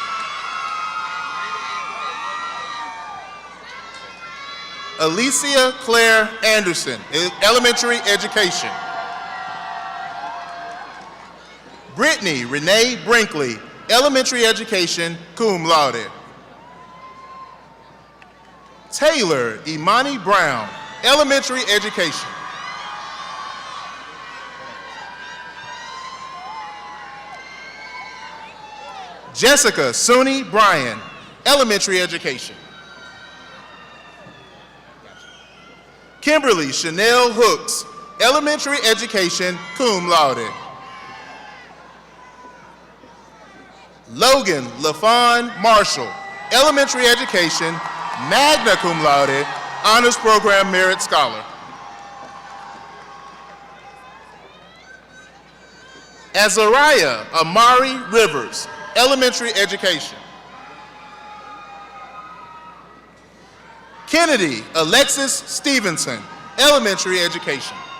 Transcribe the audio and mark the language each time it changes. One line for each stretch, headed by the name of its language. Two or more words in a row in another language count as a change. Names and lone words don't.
English: Alicia Claire Anderson, elementary education. Brittany Renee Brinkley, elementary education,
Latin: cum laude.
English: Taylor Imani Brown, elementary education. Jessica Suni Bryan, elementary education. Kimberly Chanel Hooks, elementary education,
Latin: cum laude.
English: Logan LaFawn Marshall, elementary education,
Latin: magna cum laude,
English: honors program merit scholar. Azariah Amari Rivers, elementary education. Kennedy Alexis Stevenson, elementary education.